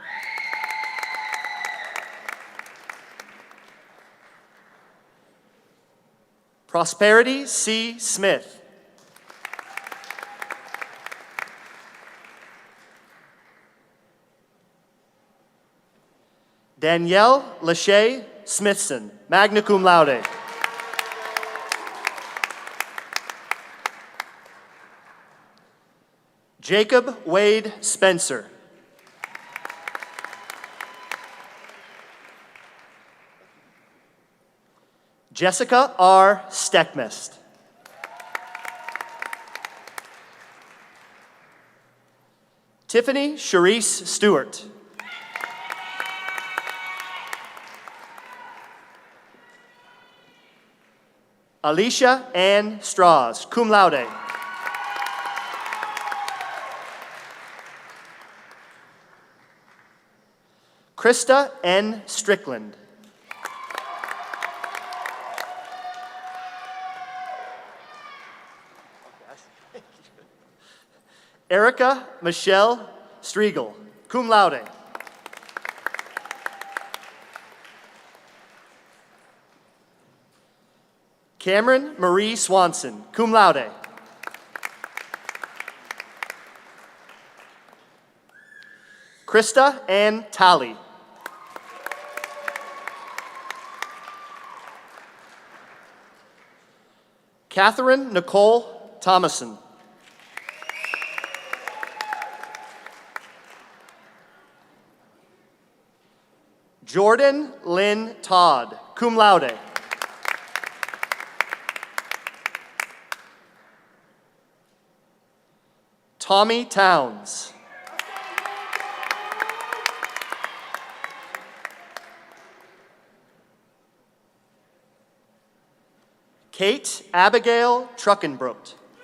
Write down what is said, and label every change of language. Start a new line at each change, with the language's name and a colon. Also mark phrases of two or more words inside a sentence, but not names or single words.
English: Prosperity C. Smith. Danielle Lachey Smithson,
Latin: magna cum laude.
English: Jacob Wade Spencer. Jessica R. Steckmist. Tiffany Charisse Stewart. Alicia Ann Strauss,
Latin: cum laude.
English: Krista N. Strickland. Erica Michelle Striegel,
Latin: cum laude.
English: Cameron Marie Swanson,
Latin: cum laude.
English: Krista Ann Talley. Catherine Nicole Thomason. Jordan Lynn Todd,
Latin: cum laude.
English: Tommy Towns. Kate Abigail Truckenbrook.